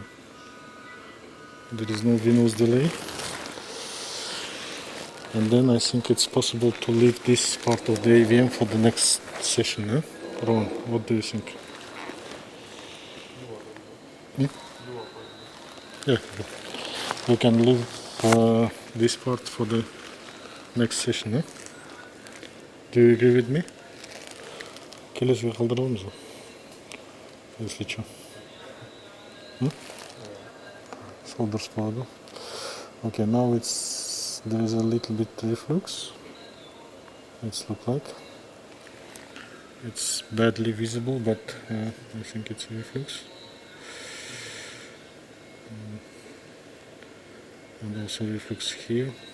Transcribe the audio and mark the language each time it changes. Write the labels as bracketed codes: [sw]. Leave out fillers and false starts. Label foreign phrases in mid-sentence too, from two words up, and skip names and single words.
[en] There is no venous delay. And then I think it's possible to leave this part of the AVM for the next session. Eh? Ron, what do you think? Yeah, we can leave this part for the next session. Eh? Do you agree with me? [kk] Келесіге қалдырамыз ғой, [ru] если что. [kk] Сол дұрыс болады. [en] Okay, now there is a little bit reflux. It's look like. It's badly visible, but I think it's reflux. And also reflux here.